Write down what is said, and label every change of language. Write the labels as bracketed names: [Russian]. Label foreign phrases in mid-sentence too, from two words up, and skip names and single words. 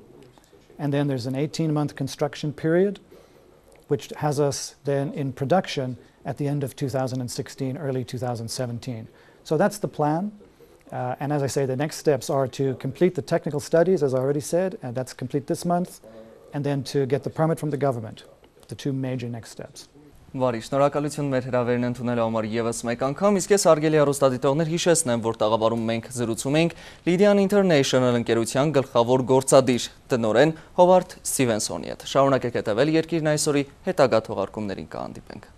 [English] And then there's an 18-month construction period, which has us then in production at the end of 2016, early 2017. So that's the plan. And as I say, the next steps are to complete the technical studies, as I already said, and that's complete this month, and then to get the permit from the government, the two major next steps. [Armenian] Վարի, շնորհակալություն մեր հրավերն ընդունելու համար ևս մեկ անգամ, իսկ ես հարգելի հեռուստադիտողներ հիշեցնեմ, որ տաղավարում մենք զրուցում ենք Lydian International ընկերության գլխավոր գործադիր տնօրեն Հովարդ Ստիվենսոնի հետ։ Շարունակեք հետևել Երկիրն այսօրի հետագա թողարկումներին կհանդիպենք։